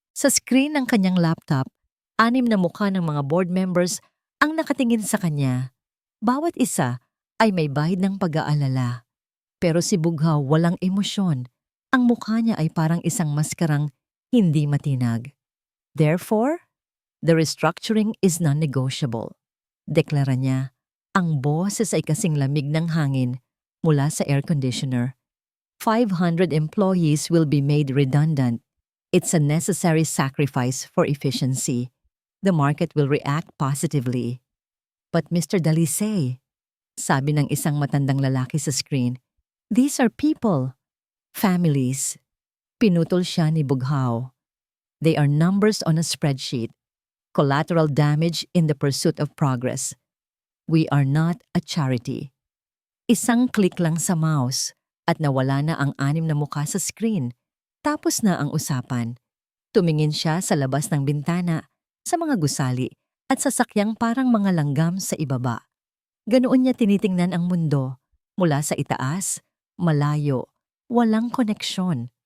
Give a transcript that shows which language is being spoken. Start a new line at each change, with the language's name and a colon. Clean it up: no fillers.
Filipino: Sa screen ng kanyang laptop, 6 na mukha ng mga board members ang nakatingin sa kanya. Bawat isa ay may bahid ng pag-aalala. Pero si Bughaw walang emosyon. Ang mukha niya ay parang isang maskarang hindi matinag.
English: Therefore, the restructuring is non-negotiable.
Filipino: Deklara niya, ang boses ay kasing lamig ng hangin mula sa air conditioner.
English: 500 employees will be made redundant. It's a necessary sacrifice for efficiency. The market will react positively. But Mr. Dalisay,
Filipino: sabi ng isang matandang lalaki sa screen,
English: these are people, families.
Filipino: Pinutol siya ni Bughaw.
English: They are numbers on a spreadsheet, collateral damage in the pursuit of progress. We are not a charity.
Filipino: Isang click lang sa mouse at nawala na ang 6 na mukha sa screen. Tapos na ang usapan. Tumingin siya sa labas ng bintana, sa mga gusali at sasakyang parang mga langgam sa ibaba. Ganoon niya tinitingnan ang mundo, mula sa itaas, malayo, walang koneksyon.